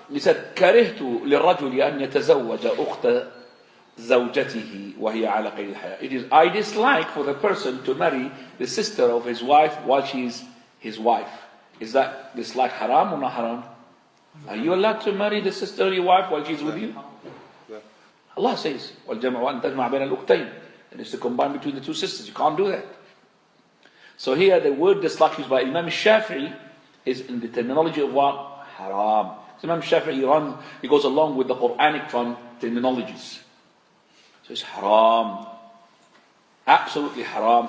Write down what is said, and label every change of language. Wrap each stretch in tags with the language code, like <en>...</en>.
<en>He said,</en> <ar>كَرِهْتُ لِلرَّجُلِ أَنْ يَتَزَوَّجَ أُخْتَ زَوْجَتِهِ وَهِيَ عَلَى قَيْدِ الْحَيَاةِ.</ar> <en>It is, I dislike for the person to marry the sister of his wife while she is his wife. Is that dislike haram or not haram? Are you allowed to marry the sister of your wife while she's with you? Allah says,</en> <ar>وَالْجَمْعُ وَأَنْ تَجْمَعَ بَيْنَ الْأُخْتَيْنِ.</ar> <en>And it's to combine between the two sisters. You can't do that. So here the word dislike used by Imam Shafi'i is in the terminology of what? Haram. So Imam Shafi'i he goes along with the Quranic terminologies. So it's haram. Absolutely haram.</en>